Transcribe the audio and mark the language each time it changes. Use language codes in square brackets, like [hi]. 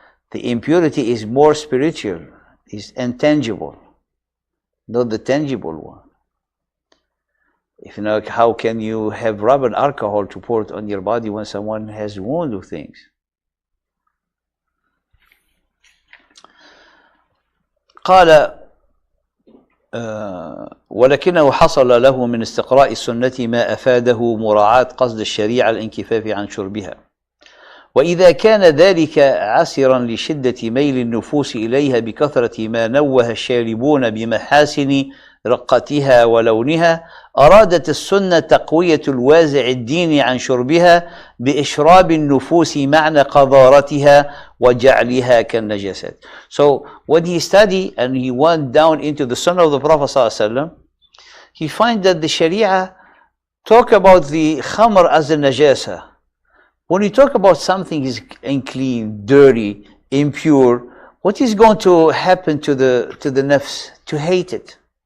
[en] The impurity is more spiritual, is intangible, not the tangible one. If how can you have rub and alcohol to pour it on your body when someone has wound of things? [ar] قال ولكنه حصل له من استقراء السنة ما أفاده مراعاة قصد الشريعة الانكفاف عن شربها وإذا كان ذلك عسرا لشدة ميل النفوس إليها بكثرة ما نوه الشاربون بمحاسن رقتها ولونها أرادت السنة تقوية الوازع الديني عن شربها بإشراب النفوس معنى قذارتها وجعلها كالنجاسات. [en] So when he studied and he went down into the Sunnah of the Prophet ﷺ, he find that the Sharia talk about the khamr as a najasa. When you talk about something is unclean, dirty, impure, what is going to happen to the nafs? To hate it.